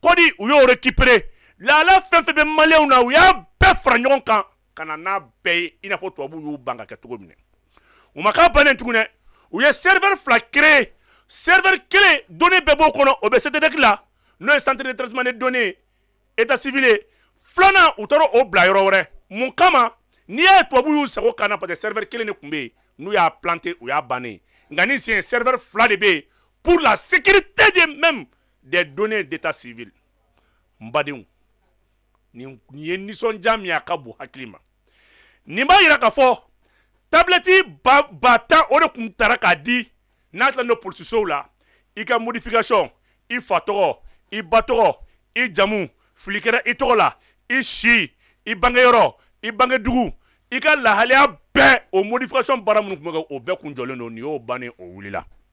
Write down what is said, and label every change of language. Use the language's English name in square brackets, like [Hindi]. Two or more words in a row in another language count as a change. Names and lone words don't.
[Bambara] kodi u y'o récupérer lala fɛn fɛn bɛ maliyɛnw na u y'a bɛɛ fara ɲɔgɔn kan ka na n'a bɛɛ ye i n'a fɔ tubabuw y'u ban ka kɛ cogo min na u ma k'a bannen tuguni dɛ u ye serveur fila [French] créer serveur [Bambara] kelen données bɛɛ b'o kɔnɔ o bɛ CTDEC la n'o ye [French] centre de traitement des données état civil [Bambara] ye filanan u taara o bila yɔrɔ wɛrɛ mun kama n'i y'a ye tubabuw y'u sago k'an na [French] parce que [Bambara] serveur kelen de tun bɛ yen n'u y'a planté u y'a bannen nka ni sen serveur fila de bɛ yen [French] pour la sécurité de même des données d'état civil [Bambara] n badenw nin ye nisɔndiya min ye a ka bon hakili ma nin b'a yira k'a fɔ tablette ba tan o de tun taara k'a di n'a tilala n'o polisisow la i ka modification i fa tɔgɔ i ba tɔgɔ i jamu fili kɛra i tɔgɔ la i si i bangeyɔrɔ i bangedugu i ka lahaliya bɛɛ o modification baara minnu tun bɛ kɛ o bɛɛ kun jɔlen don nin y'o bannen o wulila